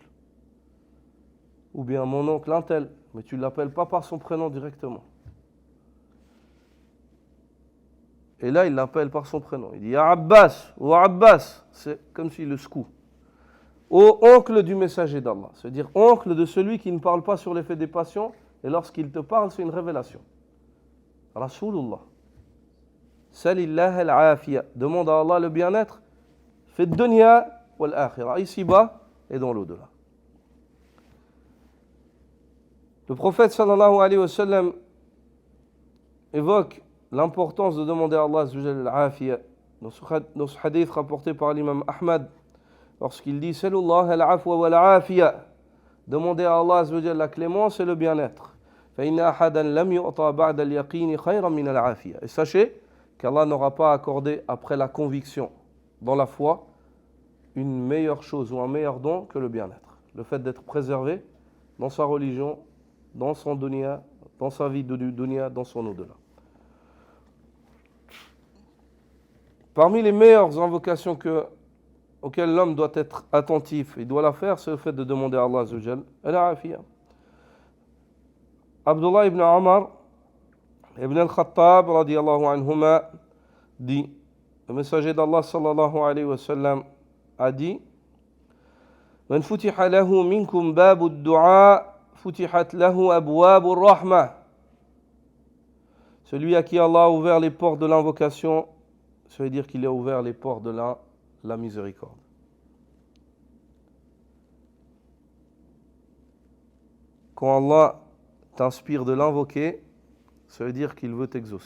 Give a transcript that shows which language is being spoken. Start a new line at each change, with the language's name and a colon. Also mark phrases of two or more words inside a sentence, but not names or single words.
French: Ou bien mon oncle un tel, mais tu ne l'appelles pas par son prénom directement. Et là, il l'appelle par son prénom. Il dit Ya Abbas, ou Abbas. C'est comme s'il le secoue. Ô oncle du messager d'Allah. C'est-à-dire oncle de celui qui ne parle pas sur l'effet des passions. Et lorsqu'il te parle, c'est une révélation.
Arabic: رسول الله. سل الله العافية.
French: Demande à Allah le bien-être. Fait
Arabic: الدنيا والآخرة.
French: Ici-bas et dans l'au-delà. Le prophète
Arabic: صلى الله عليه وسلم
French: évoque l'importance de demander à Allah al-afiya dans ce hadith rapporté par l'imam Ahmad, lorsqu'il dit
Arabic: سلوا الله العفو والعافية,
French: demandez à Allah la clémence et le bien-être. Et sachez qu'Allah n'aura pas accordé après la conviction dans la foi une meilleure chose ou un meilleur don que le bien-être. Le fait d'être préservé dans sa religion, dans son dunya, dans sa vie de dunya, dans son au-delà. Parmi les meilleures invocations auxquelles l'homme doit être attentif, il doit la faire, c'est le fait de demander à Allah
Arabic: عز وجل
French: al-afiya. Abdullah ibn Omar ibn al-Khattab
Arabic: رضي الله عنهما
French: dit, le messager d'Allah
Arabic: صلى الله عليه وسلم
French: a dit:
Arabic: من فتح له منكم باب الدعاء فتحت له أبواب الرحمة.
French: Celui à qui Allah a ouvert les portes de l'invocation, ça veut dire qu'il a ouvert les portes de la miséricorde. Quand Allah t'inspire de l'invoquer, ça veut dire qu'il veut t'exaucer.